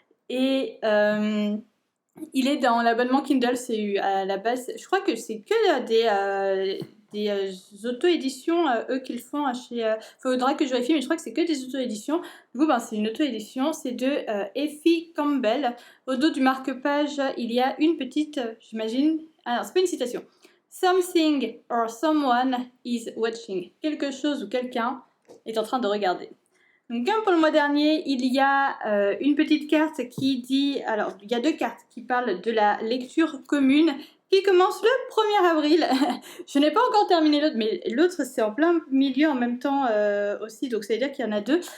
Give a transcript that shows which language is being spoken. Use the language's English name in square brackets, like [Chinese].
[French] Et il est dans l'abonnement Kindle, c'est à la base, je crois que c'est que des auto-éditions, eux qu'ils font chez... faudra que je vérifie, mais je crois que c'est que des auto-éditions. Du coup, ben, c'est une auto-édition, c'est de Effie Campbell. Au dos du marque-page, il y a une petite, j'imagine... Ah non, c'est pas une citation. [English] Something or someone is watching. [French] Quelque chose ou quelqu'un est en train de regarder. Donc, comme pour le mois dernier, il y a une petite carte qui dit... Alors, il y a deux cartes qui parlent de la lecture commune qui commence le 1er avril. Je n'ai pas encore terminé l'autre, mais l'autre, c'est en plein milieu en même temps aussi, donc ça veut dire qu'il y en a deux.